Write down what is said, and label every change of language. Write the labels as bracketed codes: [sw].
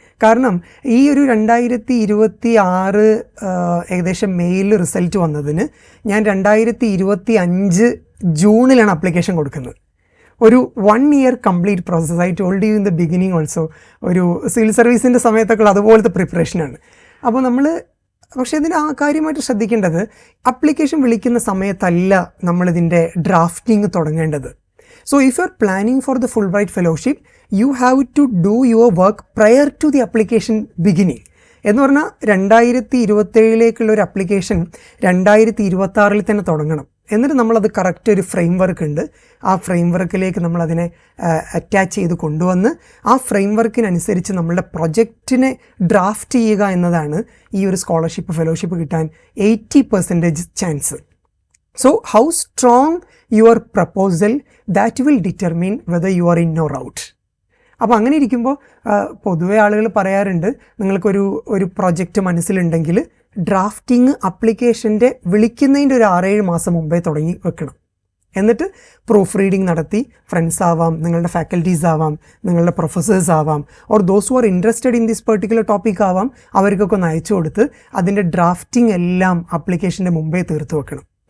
[ml] കാരണം ഈ ഒരു 2026 ഏകദേശം മെയിൽ റിസൾട്ട് വന്നതിന് ഞാൻ 2025 ജൂണിലാണ് അപ്ലിക്കേഷൻ കൊടുക്കുന്നത്. [en] ഒരു 1 year complete process. I told you in the beginning also. [ml] ഒരു സിവിൽ സർവീസിൻ്റെ സമയത്തൊക്കെ അതുപോലത്തെ പ്രിപ്പറേഷനാണ്. അപ്പോൾ നമ്മൾ പക്ഷേ ഇതിന് ആ കാര്യമായിട്ട് ശ്രദ്ധിക്കേണ്ടത് അപ്ലിക്കേഷൻ വിളിക്കുന്ന സമയത്തല്ല നമ്മളിതിൻ്റെ ഡ്രാഫ്റ്റിംഗ് തുടങ്ങേണ്ടത്. [en] So if you are planning for the Fulbright Fellowship, you have to do your work prior to the application beginning. [ml] എന്ന് പറഞ്ഞാൽ 2027 ഒരു അപ്ലിക്കേഷൻ 2026 തന്നെ തുടങ്ങണം. എന്നിട്ട് നമ്മളത് കറക്റ്റ് ഒരു ഫ്രെയിം വർക്ക് ഉണ്ട്. ആ ഫ്രെയിം വർക്കിലേക്ക് നമ്മളതിനെ അറ്റാച്ച് ചെയ്ത് കൊണ്ടുവന്ന് ആ ഫ്രെയിം വർക്കിനനുസരിച്ച് നമ്മളുടെ പ്രൊജക്റ്റിനെ ഡ്രാഫ്റ്റ് ചെയ്യുക എന്നതാണ് ഈ ഒരു സ്കോളർഷിപ്പ് ഫെലോഷിപ്പ് കിട്ടാൻ 80% chance. [en] So how strong your proposal, that will determine whether you are in or out. [ml] അപ്പോൾ അങ്ങനെ ഇരിക്കുമ്പോൾ പൊതുവെ ആളുകൾ പറയാറുണ്ട്, നിങ്ങൾക്കൊരു പ്രൊജക്റ്റ് മനസ്സിലുണ്ടെങ്കിൽ ഡ്രാഫ്റ്റിംഗ് അപ്ലിക്കേഷൻ്റെ വിളിക്കുന്നതിൻ്റെ ഒരു 6-7 മാസം മുമ്പേ തുടങ്ങി വെക്കണം. എന്നിട്ട് പ്രൂഫ് റീഡിംഗ് നടത്തി ഫ്രണ്ട്സ് ആവാം, നിങ്ങളുടെ ഫാക്കൽറ്റീസ് ആവാം, നിങ്ങളുടെ പ്രൊഫസേഴ്സ് ആവാം, [en] or those who are interested in this particular topic [ml] ആവാം, അവർക്കൊക്കെ ഒന്ന് അയച്ചു കൊടുത്ത് അതിൻ്റെ ഡ്രാഫ്റ്റിംഗ് എല്ലാം അപ്ലിക്കേഷൻ്റെ മുമ്പേ തീർത്ത് വെക്കണം.